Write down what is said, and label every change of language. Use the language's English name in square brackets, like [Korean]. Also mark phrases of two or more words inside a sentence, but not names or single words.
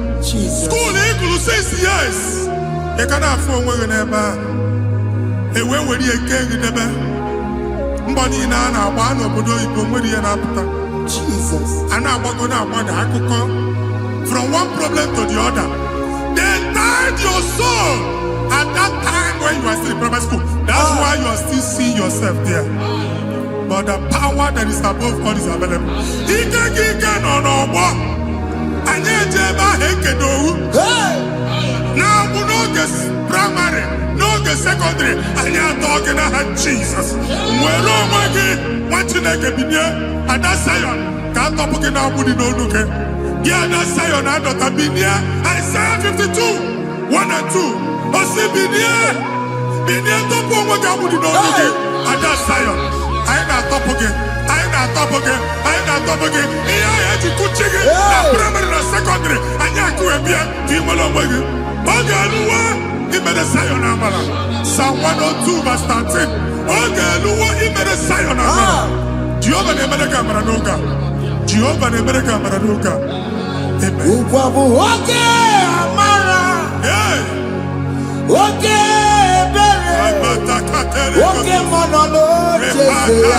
[Igbo] School ị gụrụ 6 years. Ị ka na-afụ onwe gị n'ebe ahụ. Were ihe kee gị debe. Mbọ niile a na-agba n'obodo oyibo nwere ihe na-apụta. A na-agbago na-agbada akụkọ. [English] From one problem to the other. They tied your soul at that time when you are still in primary school. That's why you are still seeing yourself there. But the power that is above all is available. [Igbo] Ike no n'ọgbọ. Anyị eje ebe ahụ ekedo owu. Na-abụ n'oge primary, n'oge secondary anyị atọ gị n'aha Jesus. Nwere onwe gị nwa Chineke binie Ada Zion ka atọpụ gị n'agbụ dị n'olu gị. Gị Ada Zion adọta binie Isaiah 52 1 and 2. Osi binie tọpụ onwe gị agbụ dị n'olu gị Ada Zion. Anyị na-atọpụ gị. Anyị na-atọpụ gị. Anyị na-atọpụ gị. Ihe anyị eji kụchi gị na primary na secondary anyị akụwebie ka ị nwere onwe gị. Oge eluwa imere Zion amara. [English] Psalm 102 verse 13. [Igbo] Oge eluwa imere Zion amara. Jehova na-emere gị amara n'oge a. Jehova na-emere gị amara n'oge a. Amen. Ugwa bụ oge amara. Oge ebere. Oge mọnọ n'oche ya.